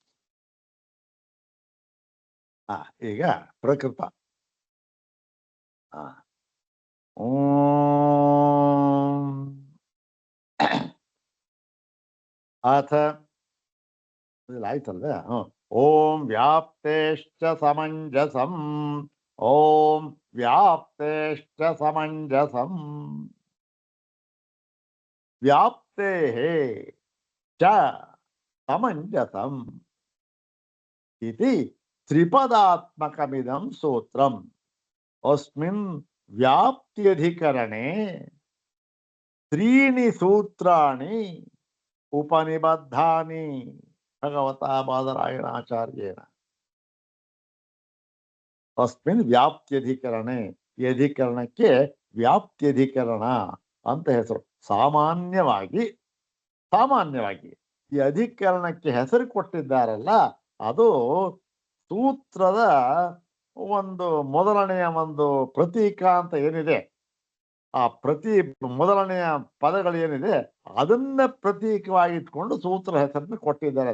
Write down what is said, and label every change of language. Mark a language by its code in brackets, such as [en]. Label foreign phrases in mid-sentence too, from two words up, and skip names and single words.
[kn] ಈಗ ಪ್ರಕೃತ [sa] ಓಂ ಅಥ [kn] ಆಯ್ತಲ್ವೇ? [sa] ಓಂ ವ್ಯಾಪ್ತೇಶ್ಚ ಸಮಂಜಸಂ, ಓಂ ವ್ಯಾಪ್ತೇಶ್ಚ ಸಮಂಜಸಂ, ವ್ಯಾಪ್ತೇಃ ಚ ಸಮಂಜಸಂ ಇತಿ ತ್ರಿಪದಾತ್ಮಕಮಿದಂ ಸೂತ್ರಂ. ಅಸ್ಮಿನ್ ವ್ಯಾಪ್ತ್ಯಧಿಕರಣೆ ತ್ರೀಣಿ ಸೂತ್ರಾಣಿ ಉಪನಿಬದ್ಧಾನಿ ಭಗವತಾ ಬಾದರಾಯಣಾಚಾರ್ಯೇಣ. ಅಸ್ಮಿನ್ ವ್ಯಾಪ್ತ್ಯಧಿಕರಣೆ, [kn] ಈ ಅಧಿಕರಣಕ್ಕೆ ವ್ಯಾಪ್ತ್ಯಧಿಕರಣ ಅಂತ ಹೆಸರು. ಸಾಮಾನ್ಯವಾಗಿ ಈ ಅಧಿಕರಣಕ್ಕೆ ಹೆಸರು ಕೊಟ್ಟಿದ್ದಾರಲ್ಲ, ಅದು ಸೂತ್ರದ ಒಂದು ಮೊದಲನೆಯ ಒಂದು ಪ್ರತೀಕ ಅಂತ ಏನಿದೆ, ಆ ಮೊದಲನೆಯ ಪದಗಳು ಏನಿದೆ ಅದನ್ನ ಪ್ರತೀಕವಾಗಿ ಇಟ್ಕೊಂಡು ಸೂತ್ರ ಹೆಸರನ್ನು ಕೊಟ್ಟಿದ್ದಾರೆ.